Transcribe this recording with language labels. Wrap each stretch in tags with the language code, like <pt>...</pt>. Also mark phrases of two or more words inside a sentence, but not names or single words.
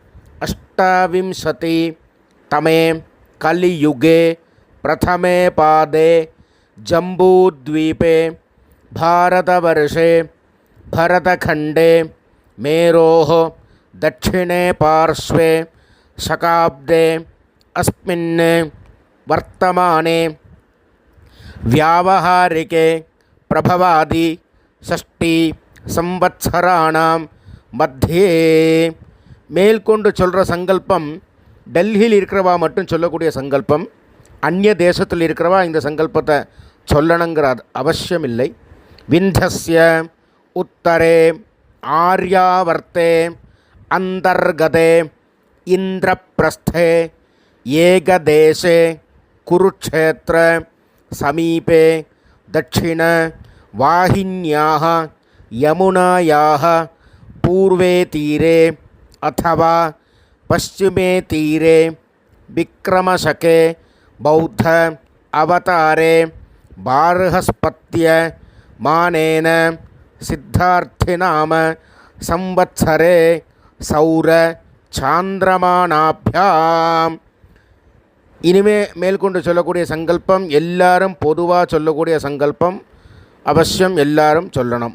<sa>28तमे कलियुगे प्रथमे पादे जम्बूद्वीपे भारतवर्षे भरतखण्डे मेरोः दक्षिणे पार्श्वे शकाब्दे अस्मिन् वर्तमाने व्यावहारिके प्रभवादि 6 संवत्सराणां மத்தியே.</sa> <ta>மேல்கொண்டு சொல்கிற சங்கல்பம் டெல்லியில் இருக்கிறவா மட்டும் சொல்லக்கூடிய சங்கல்பம். அந்நிய தேசத்தில் இருக்கிறவா இந்த சங்கல்பத்தை சொல்லணுங்கிற அவசியம் இல்லை.</ta> <sa>विन्ध्यस्य उत्तरे आर्यावर्ते अन्तर्गते इन्द्रप्रस्थे एकदेशे குருக்ஷேத்திர समीपे दक्षिण वाहिन्याः यमुनायाः पूर्वे तीरे अथवा पश्चिमे तीरे विक्रमशके बौद्ध अवतारे बार्हस्पत्य मानेन सिद्धार्थिनाम संवत्सरे सौर चान्द्रमानाभ्याम्.</sa> <ta>இனிமே மேற்கொண்டு சொல்லக்கூடிய சங்கல்பம் எல்லாரும் பொதுவாக சொல்லக்கூடிய சங்கல்பம், அவசியம் எல்லாரும் சொல்லணும்.</ta>